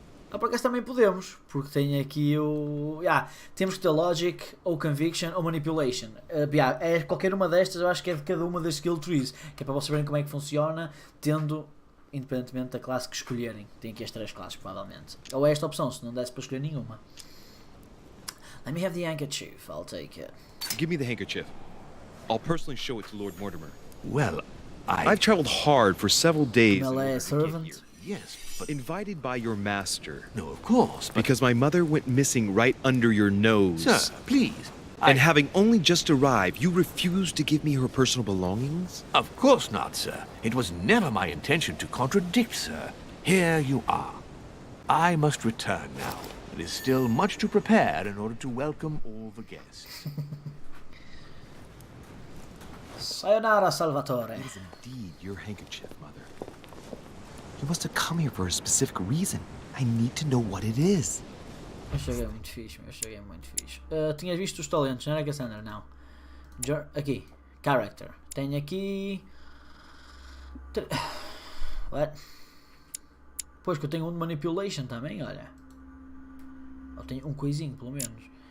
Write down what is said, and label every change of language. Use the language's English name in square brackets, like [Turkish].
[Portuguese] Ah, por acaso também podemos, porque tem aqui o... temos que ter logic, ou conviction, ou manipulation. É qualquer uma destas, eu acho que é de cada uma das skill trees, que é para vocês verem como é que funciona, tendo, independentemente da classe que escolherem. Tem aqui as 3 classes, provavelmente. Ou é esta opção, se não desse para escolher nenhuma. [English] Let me have the handkerchief, I'll take it. Give me the handkerchief. I'll personally show it to Lord Mortimer. Well, I've traveled hard for several days. Melee servant? Yes, but... Invited by your master. No, of course, but... Because my mother went missing right under your nose. Sir, please. And having only just arrived, you refused to give me her personal belongings? Of course not, sir. It was never my intention to contradict, sir. Here you are. I must return now. It is still much to prepare in order to welcome all the guests. Sayonara, Salvatore. It is indeed your handkerchief, Mother. You must have come here for a specific reason. I need to know what it is. [Portuguese] Este jogo é muito fixe, este jogo é muito fixe. Tinhas visto os talentos, não era, Cassandra? Não. Aqui. Character. Tenho aqui... [English] What? [Portuguese] Pois que eu tenho um de manipulation também, olha. Eu tenho um coisinho, pelo menos.